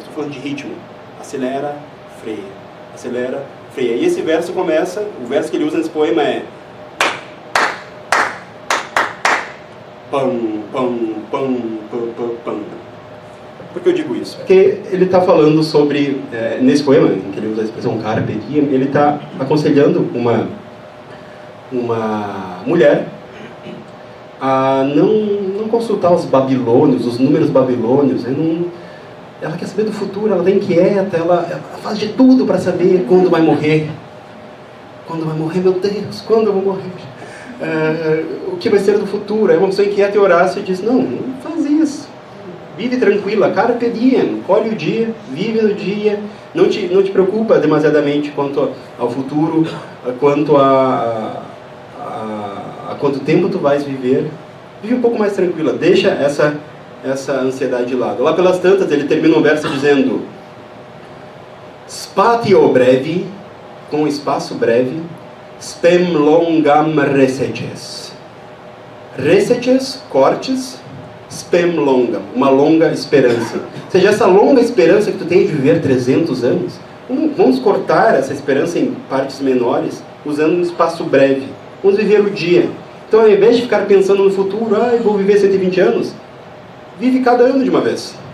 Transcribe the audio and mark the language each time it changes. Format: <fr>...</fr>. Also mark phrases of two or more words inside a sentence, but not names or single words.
<pt>Estou falando de ritmo. Acelera, freia. Acelera, freia. E esse verso começa, o verso que ele usa nesse poema é pam, pam, pam, pam, pam, pam. Por que eu digo isso? Porque ele está falando sobre, nesse poema, em que ele usa a expressão</pt> <la>carpe diem,</la> <pt>ele está aconselhando uma mulher a não consultar os babilônios, os números babilônios. Ela quer saber do futuro, ela está inquieta, ela faz de tudo para saber quando vai morrer. Quando vai morrer, meu Deus, quando eu vou morrer? O que vai ser do futuro? É uma pessoa inquieta e Horácio diz, não faz isso. Vive tranquila,</pt> <la>carpe diem,</la> <pt>colhe o dia, vive no dia, não te preocupa demasiadamente quanto ao futuro, quanto a quanto tempo tu vais viver. Vive um pouco mais tranquila, deixa essa ansiedade de lado. Lá pelas tantas, ele termina um verso dizendo</pt> <la>spatio brevi,</la> <pt>com espaço breve,</pt> <la>spem longam reseces. Reseces, cortes, spem longam,</la> <pt>uma longa esperança. Ou seja, essa longa esperança que tu tem de viver 300 anos, vamos cortar essa esperança em partes menores, usando um espaço breve. Vamos viver o dia. Então, ao invés de ficar pensando no futuro, eu vou viver 120 anos, vive cada ano de uma vez.</pt>